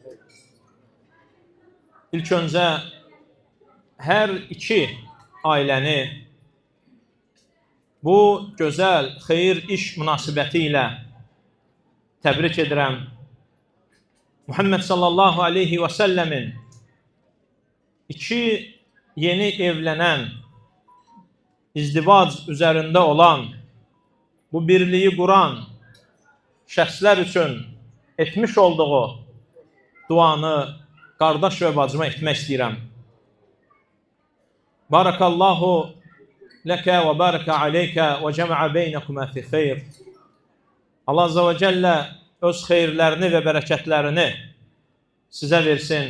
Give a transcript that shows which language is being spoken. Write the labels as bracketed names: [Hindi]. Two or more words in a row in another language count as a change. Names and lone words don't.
[Turkish] İlk önce her iki aileni bu güzel hayır iş münasebetiyle tebrik ederim. Muhammed [Arabic] صلى الله عليه وسلم [Turkish] iki yeni evlenen, izdivac üzerinde olan, bu birliği kuran [Azerbaijani] şəxslər üçün etmiş olduğu duanı qardaş və bacıma etmək istəyirəm. [Arabic] بارك الله لك وبارك عليك وجمع بينكما في خير. [Azerbaijani] Allah [Arabic] عز وجل [Azerbaijani] öz xeyirlərini və bərəkətlərini sizə versin.